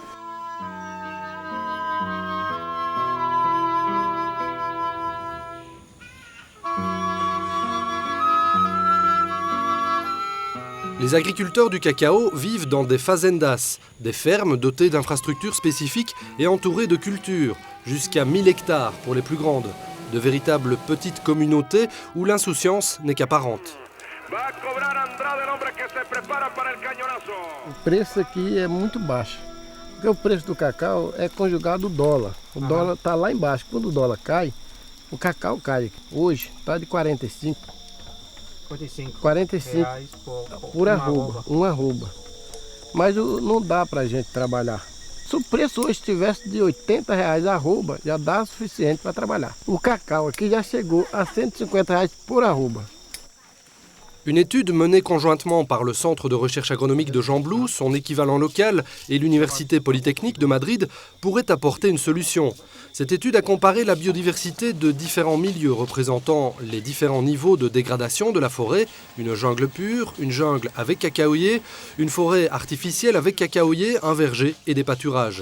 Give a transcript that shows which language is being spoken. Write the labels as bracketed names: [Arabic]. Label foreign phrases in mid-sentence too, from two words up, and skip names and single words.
[French] Les agriculteurs du cacao vivent dans des fazendas, des fermes dotées d'infrastructures spécifiques et entourées de cultures, jusqu'à 1000 hectares pour les plus grandes. De véritables petites communautés où l'insouciance n'est qu'apparente. [Portuguese] O preço aqui é muito baixo, porque o preço do cacau é conjugado ao dólar. O dólar está lá embaixo. Quando o dólar cai, o cacau cai. Hoje está de 45. 45 por arroba, uma arroba. Mas não dá para a gente trabalhar. Se o preço hoje estivesse de R$80 a arroba, já dá suficiente para trabalhar. O cacau aqui já chegou a R$150 por arroba. [French] Une étude menée conjointement par le Centre de recherche agronomique de Gembloux, son équivalent local et l'Université polytechnique de Madrid pourrait apporter une solution. Cette étude a comparé la biodiversité de différents milieux représentant les différents niveaux de dégradation de la forêt, une jungle pure, une jungle avec cacaoyers, une forêt artificielle avec cacaoyers, un verger et des pâturages.